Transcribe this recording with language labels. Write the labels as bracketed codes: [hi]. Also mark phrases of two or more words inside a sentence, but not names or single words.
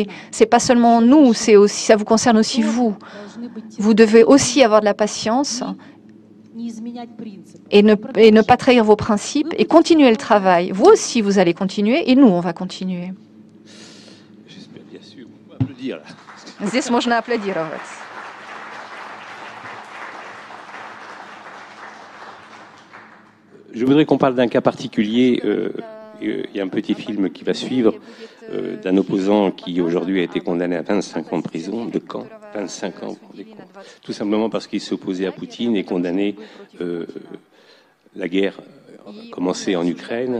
[fr] C'est pas seulement nous, c'est aussi, ça vous concerne aussi vous. Vous devez aussi avoir de la patience et ne pas trahir vos principes et continuer le travail. Vous aussi, vous allez continuer et nous, on va continuer. J'espère bien sûr. On va applaudir là. [ru] Здесь можно аплодировать. [fr] Je voudrais qu'on parle d'un cas particulier. Il y a un petit film qui va suivre d'un opposant qui aujourd'hui a été condamné à 25 ans de prison, de camp, 25 ans, vous vous rendez compte, tout simplement parce qu'il s'est opposé à Poutine et condamné la guerre commencée en Ukraine.